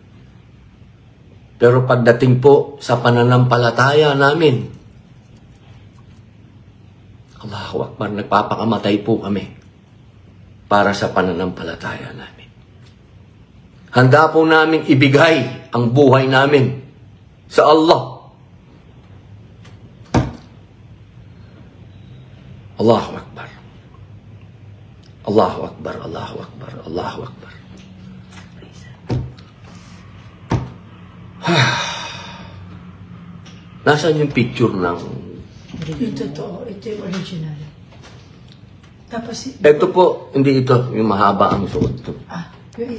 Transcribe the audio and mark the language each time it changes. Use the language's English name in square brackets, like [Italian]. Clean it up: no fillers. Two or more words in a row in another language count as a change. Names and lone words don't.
[Filipino] Pero pagdating po sa pananampalataya namin, [Arabic] الله أكبر, [Filipino] nagpapakamatay po kami para sa pananampalataya namin. Handa po namin ibigay ang buhay namin sa Allah. [Arabic] الله أكبر. الله أكبر، الله أكبر، الله أكبر. [Filipino] Nasaan yung picture ng... Yung totoo, ito yung original. Tapos... Ito po, hindi ito, yung mahaba ang suot. Yung isa.